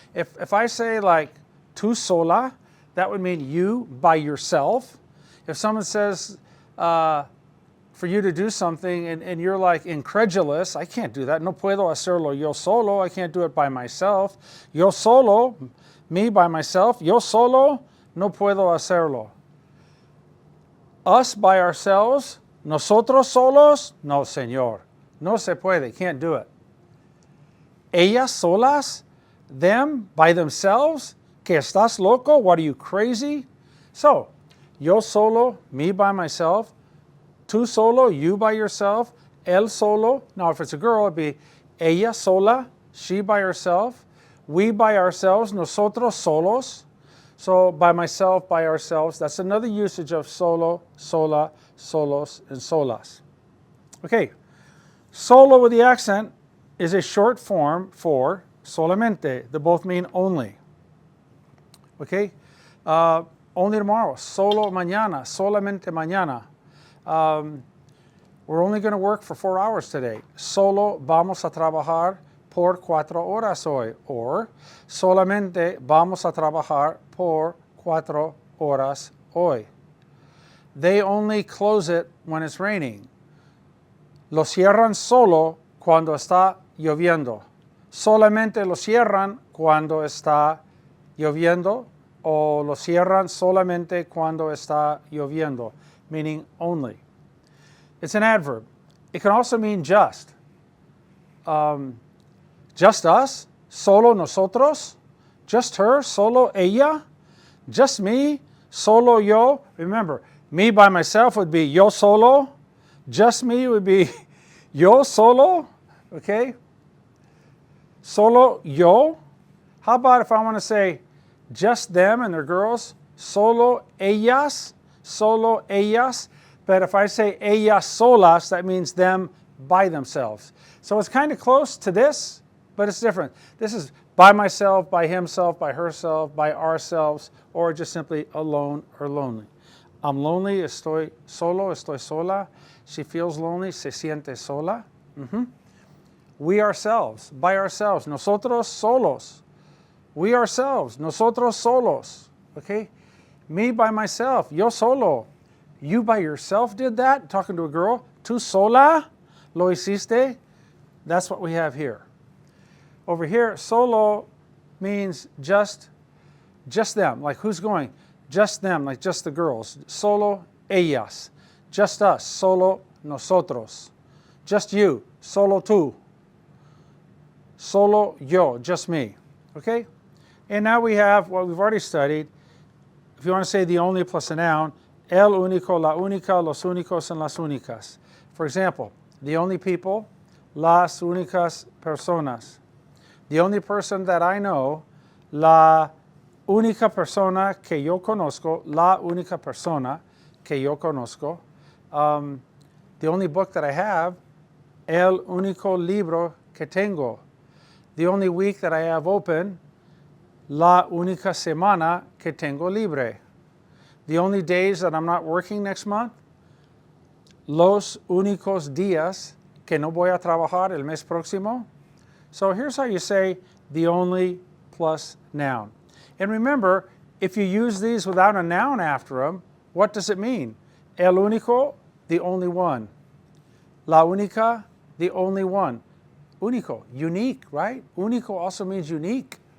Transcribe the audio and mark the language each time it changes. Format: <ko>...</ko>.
<en>If I say like</en> <es>tú sola,</es> <en>that would mean you by yourself. If someone says for you to do something and you're like incredulous, I can't do that.</en> <es>No puedo hacerlo yo solo.</es> <en>I can't do it by myself.</en> <es>Yo solo,</es> <en>me by myself.</en> <es>Yo solo, no puedo hacerlo.</es> <en>Us by ourselves,</en> <es>nosotros solos, no señor. No se puede,</es> <en>can't do it.</en> <es>Ellas solas,</es> <en>them by themselves,</en> <es>que estás loco,</es> <en>what are you, crazy? So,</en> <es>yo solo,</es> <en>me by myself,</en> <es>tú solo,</es> <en>you by yourself,</en> <es>él solo,</es> <en>now if it's a girl, it'd be</en> <es>ella sola,</es> <en>she by herself, we by ourselves,</en> <es>nosotros solos.</es> <en>So, by myself, by ourselves, that's another usage of solo, sola, solos, and solas. Okay. Solo with the accent is a short form for solamente. They both mean only. Okay? Only tomorrow.</en> <es>Solo mañana. Solamente mañana.</es> <en>We're only going to work for 4 hours today.</en> <es>Solo vamos a trabajar por 4 horas hoy. Or solamente vamos a trabajar por 4 horas hoy.</es> <en>They only close it when it's raining.</en> <es>Lo cierran solo cuando está lloviendo. Solamente lo cierran cuando está lloviendo, o lo cierran solamente cuando está lloviendo,</es> <en>meaning only. It's an adverb. It can also mean just. Just us,</en> <es>solo nosotros,</es> <en>just her,</en> <es>solo ella.</es> <en>Just me,</en> <es>solo yo.</es> <en>Remember, me by myself would be</en> <es>yo solo.</es> <en>Just me would be yo solo. Okay?</en> <es>Solo yo.</es> <en>How about if I want to say just them and their girls?</en> <es>Solo ellas. Solo ellas.</es> <en>But if I say</en> <es>ellas solas,</es> <en>that means them by themselves. So it's kind of close to this, but it's different. This is by myself, by himself, by herself, by ourselves, or just simply alone or lonely. I'm lonely,</en> <es>estoy solo, estoy sola.</es> <en>She feels lonely,</en> <es>se siente sola.</es> <en>We ourselves, by ourselves.</en> <es>Nosotros solos.</es> <en>We ourselves,</en> <es>nosotros solos. Okay?</es> <en>Me by myself,</en> <es>yo solo.</es> <en>You by yourself did that? Talking to a girl?</en> <es>Tú sola? Lo hiciste?</es> <en>That's what we have here. Over here, solo means just them. Like who's going? Just them, like just the girls.</en> <es>Solo ellas.</es> <en>Just us.</en> <es>Solo nosotros.</es> <en>Just you.</en> <es>Solo tú. Solo yo.</es> <en>Just me. Okay? And now we have what we've already studied. If you want to say the only plus a noun, el único, la única, los únicos, and las únicas. For example, the only people,</en> <es>las únicas personas.</es> <en>The only person that I know,</en> <es>la única persona que yo conozco, la única persona que yo conozco.</es> <en>The only book that I have,</en> <es>el único libro que tengo.</es> <en>The only week that I have open,</en> <es>la única semana que tengo libre.</es> <en>The only days that I'm not working next month,</en> <es>los únicos días que no voy a trabajar el mes próximo.</es> <en>So here's how you say the only plus noun. And remember, if you use these without a noun after them, what does it mean? El único, the only one. La única, the only one. Único, unique, right? Único also means unique.</en>